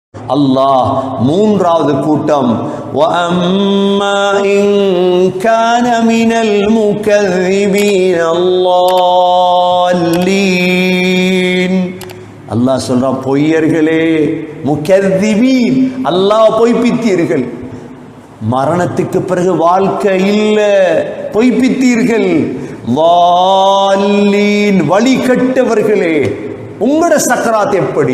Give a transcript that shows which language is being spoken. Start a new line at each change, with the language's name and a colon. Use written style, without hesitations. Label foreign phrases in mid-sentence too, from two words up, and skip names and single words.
Tamil: அல்லாஹ் மூன்றாவது கூட்டம்
Arabic: وَأَمَّا إِن كَانَ مِنَ الْمُكَذِّبِينَ الضَّالِّينَ
Tamil: அல்லாஹ் சொல்றான், பொய்யர்களே, முகذிபீன், அல்லாஹ் பொய்ப்பித்தீர்கள், மரணத்துக்கு பிறகு வாழ்க்கை இல்ல, பொய்ப்பித்தீர்கள், வால்லீன், வழி கெட்டவர்களே, உங்களோட சக்கராத் எப்படி?